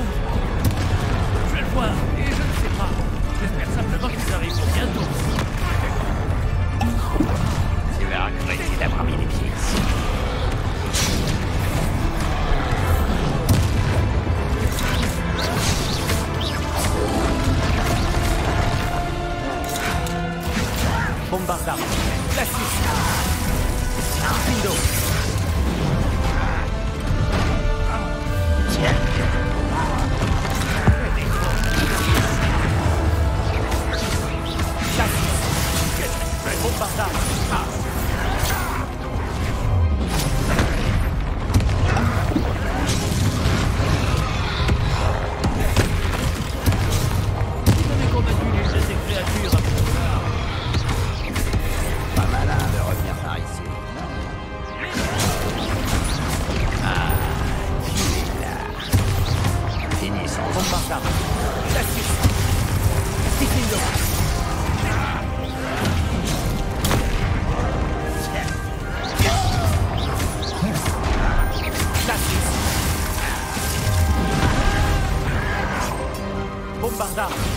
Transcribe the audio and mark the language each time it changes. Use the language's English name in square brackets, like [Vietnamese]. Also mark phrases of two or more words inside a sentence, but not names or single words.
[French] Je vais le voir, et je ne sais pas. J'espère simplement qu'ils arriveront bientôt. Tu vas regretter d'avoir mis les pieds ici. Bombarda. Glacis. Pindo. Glacis. Bombarda. On est combattu l'une de ces créatures à plus tard. Pas malin de revenir par ici. Ah, tu es là. Finissons. Bombarda. Glacis. Pindo. Glacis. Bombarda.